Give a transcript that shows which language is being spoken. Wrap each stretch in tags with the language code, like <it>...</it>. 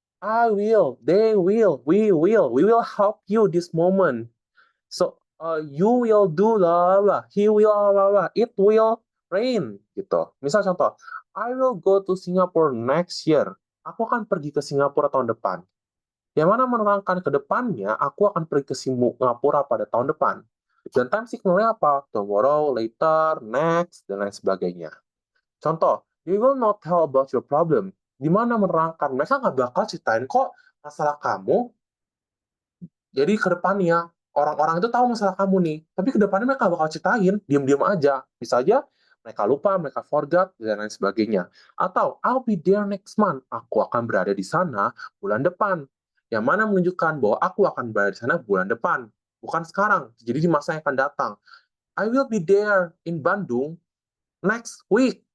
<en>I will, they will, we will help you this moment. So, you will do bla bla bla, he will bla bla bla, it will rain gitu.</en> <id>Misal contoh,</id> <en>I will go to Singapore next year.</en> <id>Aku akan pergi ke Singapura tahun depan. Yang mana menerangkan ke depannya, aku akan pergi ke Singapura pada tahun depan. Dan time signalnya apa?</id> <en>Tomorrow, later, next,</en> <id>dan lain sebagainya. Contoh,</id> <en>they will not tell about your problem.</en> <id>Di mana menerangkan, mereka nggak bakal ceritain kok masalah kamu. Jadi ke depannya, orang-orang itu tahu masalah kamu nih. Tapi ke depannya mereka bakal ceritain, diam-diam aja. Bisa aja mereka lupa, mereka forgot, dan lain sebagainya. Atau,</id> <en>I'll be there next month.</en> <id>Aku akan berada di sana bulan depan. Yang mana menunjukkan bahwa aku akan berada di sana bulan depan. Bukan sekarang. Jadi di masa yang akan datang.</id> <en>I will be there in Bandung next week.</en>